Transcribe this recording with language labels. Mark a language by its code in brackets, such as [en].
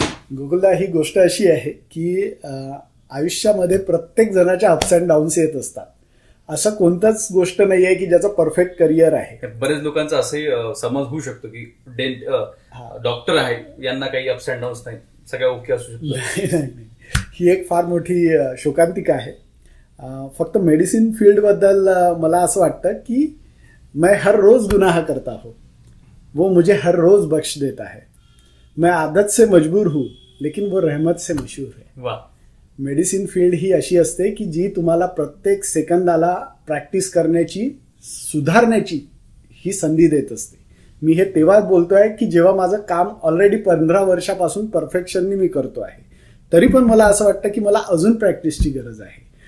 [mr] गोकुलदा, ही गोष्ट अशी आहे की आयुष्यामध्ये प्रत्येक जणाच्या अप्स अँड डाऊन्स येत असतात. असं कोणतंच गोष्ट नाही आहे की ज्याचं परफेक्ट करिअर आहे. बरेच लोकांचा असंही समज होऊ शकतो की डॉक्टर आहे, यांना काही अप्स अँड डाऊन्स नाही, सगळ्या ओके असू शकतो. ही एक फार मोठी शोकांतिका आहे. फक्त मेडिसिन फील्ड बद्दल मला असं वाटतं की [hi] मैं हर रोज गुनाह करता हूं, वो मुझे हर रोज बख्श देता है. मैं आदत से मजबूर हूं, लेकिन वो रहमत से मशहूर है. वाह. [mr] मेडिसिन फील्ड ही अशी असते की जी तुम्हाला प्रत्येक सेकंदाला प्रॅक्टिस करण्याची, सुधारण्याची ही संधी देत असते. मी हे तेव्हाच बोलतोय की जेव्हा माझं काम ऑलरेडी 15 वर्षापासून परफेक्शननी मी करतो आहे, तरी पण मला असं वाटतं की मला अजून प्रॅक्टिसची गरज आहे.